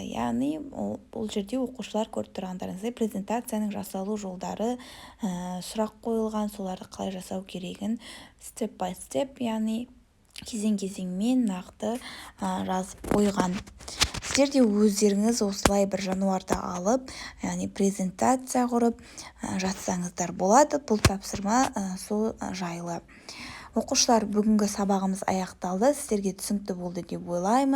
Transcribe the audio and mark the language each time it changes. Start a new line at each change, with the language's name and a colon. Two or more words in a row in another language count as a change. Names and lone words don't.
Kazakh: Яғни бұл жерде оқушылар көріп тұрғандарыңыздай презентацияның жасалу жолдары сұрақ қойылған, соларды қалай жасау керегін
English: step by step,
Kazakh: яғни кезең-кезеңмен нақты жазып қойған. Сіздер де өздеріңіз осылай бір жануарды алып, яғни презентация құрып жатсаңыздар болады. Бұл тапсырма сол жайлы. Оқушылар, бүгінгі сабағымыз аяқталды. Сіздерге түсінікті болды деп ойлаймын.